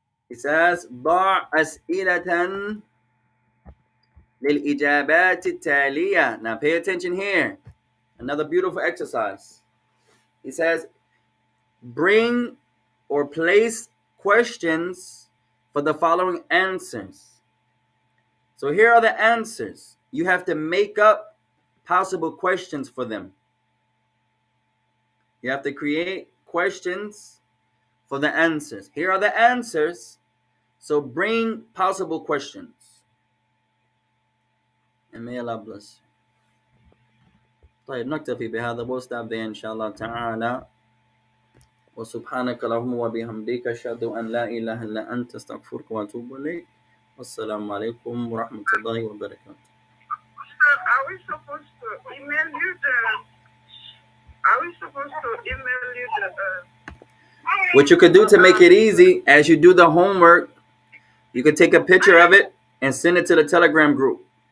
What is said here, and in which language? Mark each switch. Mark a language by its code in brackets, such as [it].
[en] It says [ar] ضع أسئلة للإجابات التالية. [en] Now pay attention here. Another beautiful exercise. It says bring or place questions for the following answers. So here are the answers. You have to make up possible questions for them. You have to create questions for the answers. Here are the answers. So bring possible questions. And may Allah bless you. [ar] طيب نكتفي بهذا [en] وستop there [ar] إن شاء الله تعالى. وسبحانك اللهم وبحمدك أشهد أن لا إله إلا أنت أستغفرك وأتوب إليك. والسلام عليكم ورحمة الله وبركاته. [en] Are we supposed to email you the? Are we supposed to email you the? What you could do to make it easy, as you do the homework, you could take a picture of it and send it to the Telegram group.